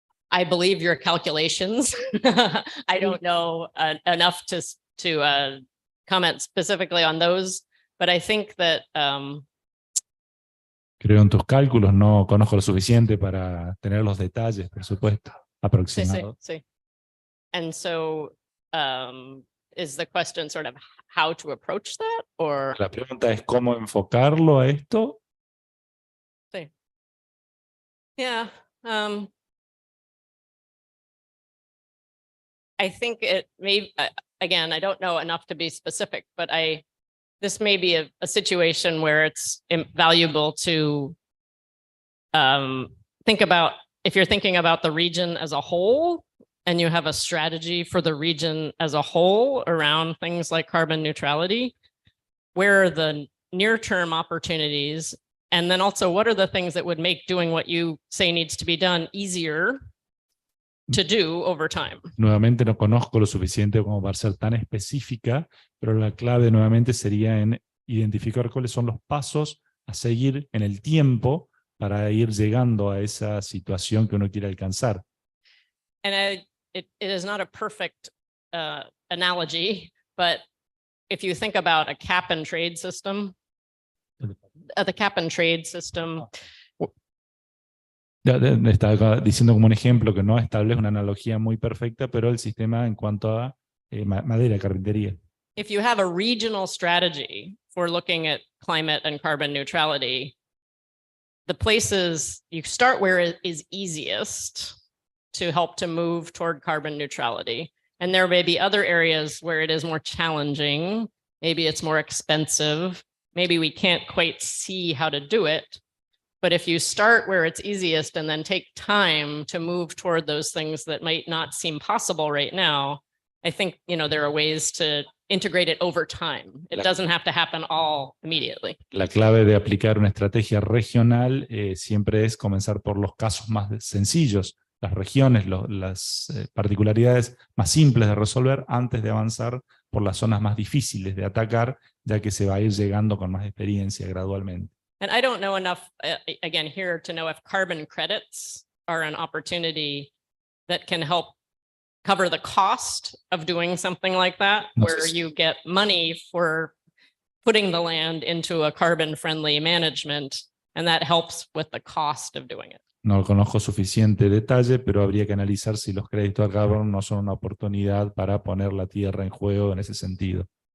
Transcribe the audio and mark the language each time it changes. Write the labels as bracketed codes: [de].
[en] I believe your calculations. I don't know enough to comment specifically on those, but I think that [es] Creo en tus cálculos, no conozco lo suficiente para tener los detalles, por supuesto, aproximados. sí. [en] And so is the question sort of how to approach that, or? [es] La pregunta es cómo enfocarlo a esto. Sí. Yeah. [en] I think it may, again, I don't know enough to be specific, but this may be a situation where it's valuable to think about, if you're thinking about the region as a whole, and you have a strategy for the region as a whole around things like carbon neutrality, where are the near-term opportunities? And then also, what are the things that would make doing what you say needs to be done easier to do over time? [es] Nuevamente no conozco lo suficiente como para ser tan específica, pero la clave nuevamente sería en identificar cuáles son los pasos a seguir en el tiempo para ir llegando a esa situación que uno quiere alcanzar. [en] And it is not a perfect analogy, but if you think about a cap and trade system, the cap and trade system. [es] Está diciendo como un ejemplo que no establece una analogía muy perfecta, pero el sistema en cuanto a madera, carpintería. [en] If you have a regional strategy for looking at climate and carbon neutrality, the places you start where it is easiest to help to move toward carbon neutrality. And there may be other areas where it is more challenging. Maybe it's more expensive. Maybe we can't quite see how to do it. But if you start where it's easiest and then take time to move toward those things that might not seem possible right now, I think, there are ways to integrate it over time. It doesn't have to happen all immediately. [es] La clave de aplicar una estrategia regional siempre es comenzar por los casos más sencillos, las regiones, las particularidades más simples de resolver antes de avanzar por las zonas más difíciles de atacar, ya que se va a ir llegando con más experiencia gradualmente. [en] And I don't know enough, again, here to know if carbon credits are an opportunity that can help cover the cost of doing something like that, where you get money for putting the land into a carbon-friendly management, and that helps with the cost of doing it. [es] No conozco suficiente detalle, pero habría que analizar si los créditos de carbono no son una oportunidad para poner la tierra en juego en ese sentido.